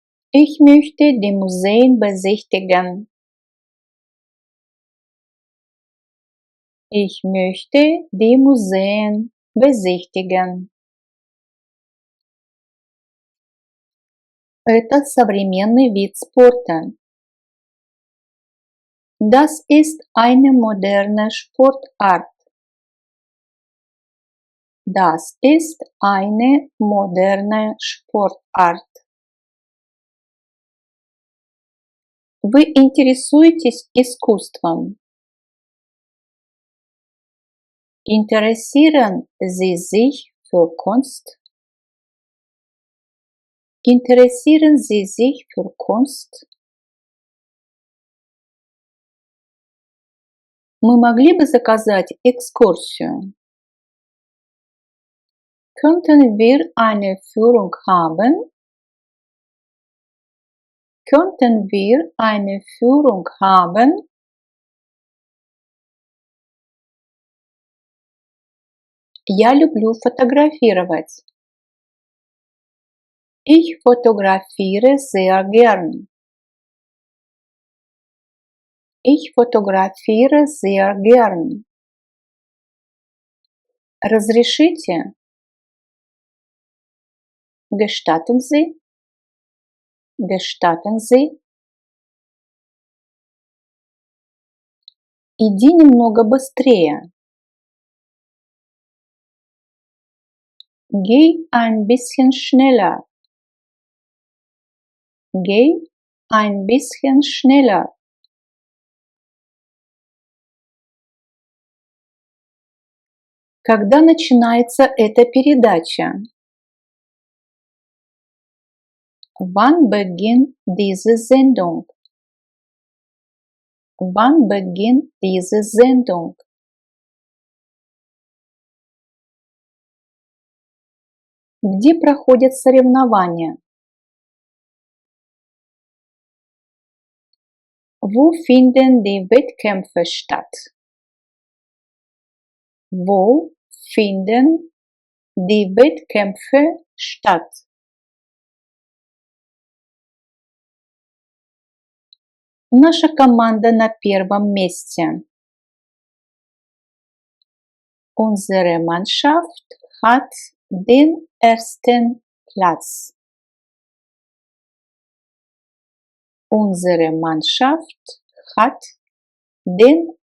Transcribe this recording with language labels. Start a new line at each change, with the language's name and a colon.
German: Ich möchte die Museen besichtigen. Ich möchte die Museen besichtigen.
Russian: Это современный вид спорта.
German: Das ist eine moderne Sportart. Das ist eine moderne Sportart.
Russian: Вы интересуетесь искусством?
German: Interessieren Sie sich für Kunst? Interessieren Sie sich für Kunst?
Russian: Мы могли бы заказать экскурсию?
German: Könnten wir eine Führung haben? Könnten wir eine Führung haben?
Russian: Я люблю фотографировать.
German: Ich fotografiere sehr gern. Ich fotografiere sehr gern.
Russian: Разрешите?
German: Gestatten Sie? Gestatten Sie?
Russian: Иди немного быстрее.
German: Geh ein bisschen schneller. Geh ein bisschen schneller.
Russian: Когда начинается эта передача?
German: Wann beginnt diese Sendung? Wann beginnt diese Sendung?
Russian: Где проходят соревнования?
German: Wo finden die Wettkämpfe statt? Wo finden die Wettkämpfe statt?
Russian: Наша команда на первом месте.
German: Unsere Mannschaft hat den ersten Platz. Unsere Mannschaft hat den